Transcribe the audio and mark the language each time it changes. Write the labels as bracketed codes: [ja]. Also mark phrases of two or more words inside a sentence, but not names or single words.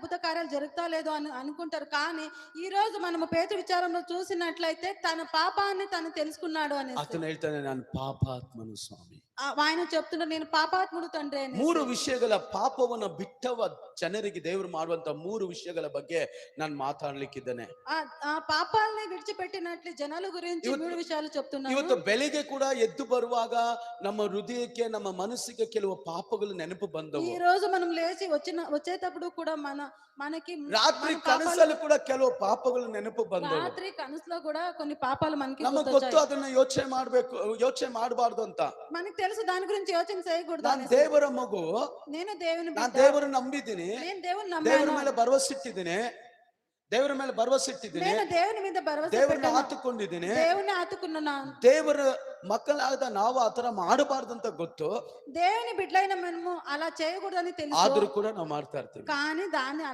[te] అద్భుత కార్యాలు జరుగుతా లేదో అని అనుకుంటారు. కానీ ఈ రోజు మనము పేతురు విచారంలో చూసినట్లయితే తన పాపాన్ని తను తెలుసుకున్నాడు అనేసి. [kn] ಆತನ ಹೇಳ್ತಾನೆ, ನಾನು ಪಾಪಾತ್ಮನು ಸ್ವಾಮಿ. [te] ఆయన చెప్తున్నాడు, నేను పాపాత్ముడు తండ్రి అనేసి. [kn] ಮೂರು ವಿಷಯಗಳ ಪಾಪವನ್ನ ಬಿಟ್ಟವ ಜನರಿಗೆ ದೇವರು ಮಾಡುವಂತ ಮೂರು ವಿಷಯಗಳ ಬಗ್ಗೆ ನಾನು ಮಾತಾಡ್ಲಿಕ್ಕಿದ್ದೇನೆ. [te] ఆ పాపాలని విడిచిపెట్టినట్లు జనాల గురించి మూడు విషయాలు చెప్తున్నాను. [kn] ಇವತ್ತು ಬೆಳಿಗ್ಗೆ ಕೂಡ ಎದ್ದು ಬರುವಾಗ ನಮ್ಮ ಹೃದಯಕ್ಕೆ ನಮ್ಮ ಮನಸ್ಸಿಗೆ ಕೆಲವು ಪಾಪಗಳು ನೆನಪು ಬಂದವು. [te] ఈ రోజు మనం లేచి వచ్చేటప్పుడు కూడా మనకి [kn] ರಾತ್ರಿ ಕನಸಲ್ಲಿ ಕೂಡ ಕೆಲವು ಪಾಪಗಳು ನೆನಪು ಬಂದವು. [te] రాత్రి కనసులో కూడా కొన్ని పాపాలు మనకి [kn] ನಮಗೆ ಗೊತ್ತು, ಅದನ್ನ ಯೋಚನೆ ಮಾಡ್ಬೇಕು, ಯೋಚನೆ ಮಾಡಬಾರ್ದು ಅಂತ. [te] మనకి తెలుసు దాని గురించి యోచన చేయకూడదు. [kn] ನಾನು ದೇವರ ಮಗು, [te] నేను దేవుని [kn] ನಾನು [te] బిడ్డ, [kn] ದೇವರನ್ನು ನಂಬಿದ್ದೀನಿ, [te] నేను దేవుని [kn] ದೇವರ [te] నమ్మాను, [kn] ಮೇಲೆ ಭರವಸೆ ಇಟ್ಟಿದ್ದೀನಿ, ದೇವರ ಮೇಲೆ ಭರವಸೆ ಇಟ್ಟಿದ್ದೀನಿ, [te] నేను దేవుని మీద భరోసా [kn] ದೇವರನ್ನ [te] పెట్టాను, [kn] ಆತುಕೊಂಡಿದ್ದೀನಿ. [te] దేవుని ఆతుకున్నాను. [kn] ದೇವರ ಮಕ್ಕಳಾದ ನಾವು ಆತರ ಮಾಡಬಾರ್ದಂತ ಗೊತ್ತು, [te] దేవుని బిడ్డలైన మనము అలా చేయకూడదని తెలుసు, [kn] ಆದ್ರೂ ಕೂಡ ನಾವು ಮಾಡ್ತಾ ಇರ್ತೀವಿ. [te] కానీ దాన్ని